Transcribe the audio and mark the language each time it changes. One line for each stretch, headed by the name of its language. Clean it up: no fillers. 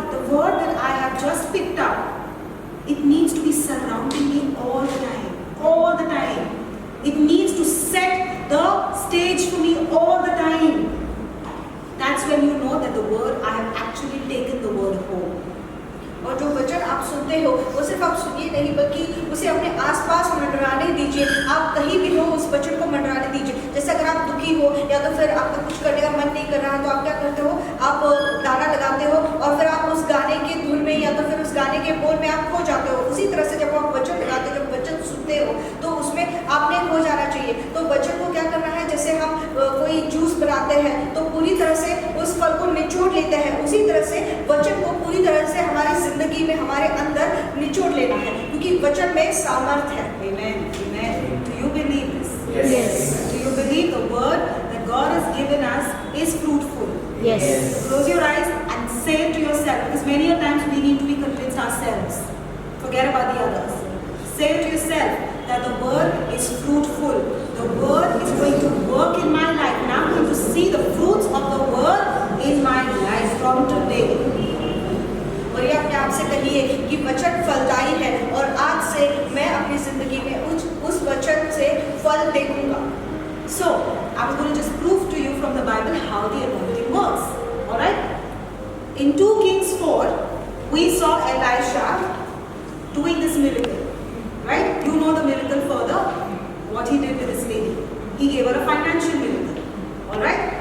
English: The word that I have just picked up, it needs to be surrounding me all the time. All the time. It needs to set the stage for me all the time. That's when you know that the word, I have actually taken the word home.
Hindi: और जो वचन आप सुनते हो वो सिर्फ आप सुनिए नहीं बल्कि उसे अपने आसपास मंडराने दीजिए। आप कहीं भी हो उस वचन को मंडराने दीजिए। जैसे अगर आप दुखी हो या तो फिर आपका कुछ करने का मन नहीं कर रहा तो आप क्या करते हो, आप गाना लगाते हो और फिर आप उस गाने की धुन में या तो फिर उस गाने के बोल में आप खो जाते हो। उसी तरह से जब आप वचन लगाते हो, जब वचन सुनते हो तो उसमें आपने खो जाना चाहिए। तो वचन को क्या करना है, जैसे हम कोई जूस बनाते हैं तो पूरी तरह से उस फल को निचोड़ लेते हैं, उसी तरह से वचन को पूरी तरह से हमारी जिंदगी में हमारे अंदर निचोड़ लेना है, क्योंकि वचन में सामर्थ है।
English: Amen. Amen. Do you believe this? Yes. Do you believe the word that God has given us is fruitful? Yes. Close your eyes and say it to yourself, because many a times we need to be convinced ourselves. Forget about the others. Say it to yourself that the word is fruitful. The word is going to work in my life, and I'm going to see the fruits of the word in my life from today.
Hindi: और ये अपने आप से कहिए कि वचन फलदायी है और आज से मैं अपनी जिंदगी में उस वचन से फल देखूंगा।
English: So, I was going to just prove to you from the Bible how the anointing works. Alright? In 2 Kings 4, we saw Elisha doing this miracle. Right? You know the miracle further. What he did with this lady. He gave her a financial miracle. Alright?